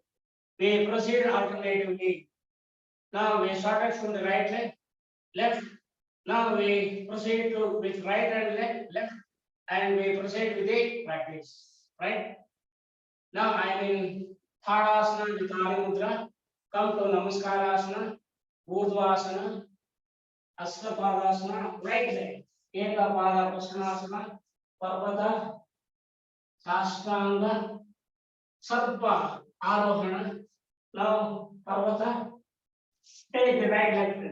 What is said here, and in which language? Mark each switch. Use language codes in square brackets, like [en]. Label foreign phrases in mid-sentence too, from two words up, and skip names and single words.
[en] We proceed alternatively. Now we started from the right leg, left. Now we proceed to with right and left, and we proceed with the practice. Right? Now I am in Thadasana with Adi Mudra. Come to Namaskarasana, Urdhvasana, Hastapādāsana, right leg. Ekapada Prasannasana, Parvata, Sashtanga, Sarpa, Arohana. Now Parvata, take the right leg.